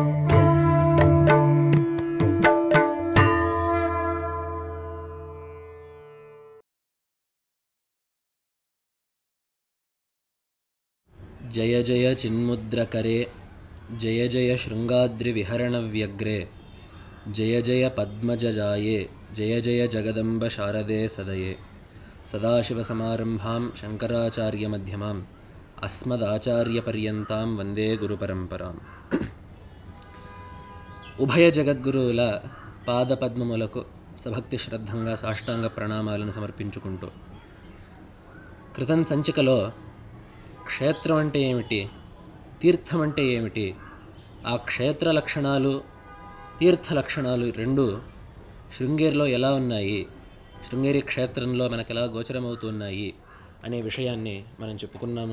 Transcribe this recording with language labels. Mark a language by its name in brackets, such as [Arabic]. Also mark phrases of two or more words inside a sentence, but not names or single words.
[Sanskrit] जय जय चिन्मुद्रकरे जय जय शृङ्गाद्रिविहरणव्यग्रे जय जय पद्मजजाये जय जय जगदम्ब शारदे सदये सदाशिवसमारम्भां शङ्कराचार्यमध्यमाम् अस्मदाचार्यपर्यन्तां वन्दे गुरुपरम्पराम्। [Telugu] ఉభయ జగద్గురువుల పాదపద్మములకు సభక్తి శ్రద్ధంగా సాష్టాంగ ప్రణామాలను సమర్పించుకుంటూ క్రితం సంచికలో క్షేత్రం అంటే ఏమిటి, తీర్థం అంటే ఏమిటి, ఆ క్షేత్ర లక్షణాలు తీర్థ లక్షణాలు రెండు శృంగేరిలో ఎలా ఉన్నాయి, శృంగేరి క్షేత్రంలో మనకు ఎలా గోచరమవుతున్నాయి అనే విషయాన్ని మనం చెప్పుకున్నాము.